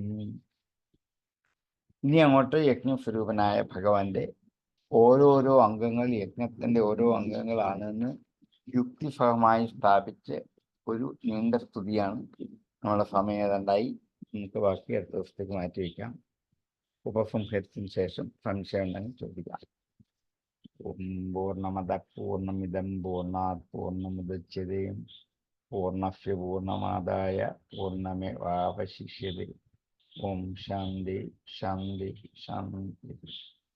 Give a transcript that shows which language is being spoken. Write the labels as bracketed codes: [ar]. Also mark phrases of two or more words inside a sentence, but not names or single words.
[ml] ഇനി അങ്ങോട്ട് യജ്ഞസ്വരൂപനായ ഭഗവാന്റെ ഓരോരോ അംഗങ്ങൾ യജ്ഞത്തിന്റെ ഓരോ അംഗങ്ങളാണെന്ന് യുക്തിസഹമായി സ്ഥാപിച്ച് ഒരു നീണ്ട സ്തുതിയാണ്. നമ്മുടെ സമയം ഏതാണ്ടായി. നമുക്ക് ബാക്കി അടുത്ത ദിവസത്തേക്ക് മാറ്റി വയ്ക്കാം. ഉപസംഹരിച്ചതിന് ശേഷം സംശയം ഉണ്ടെങ്കിൽ ചോദിക്കാം. [sa] ഓം പൂർണ്ണമദ പൂർണ്ണമിദം പൂർണ്ണാത് പൂർണ്ണമുദച്യതേ പൂർണ്ണസ്യ പൂർണ്ണമാദായ പൂർണ്ണമേവാവശിഷ്യതേ. ഓം ശാന്തി ശാന്തി ശാന്തി.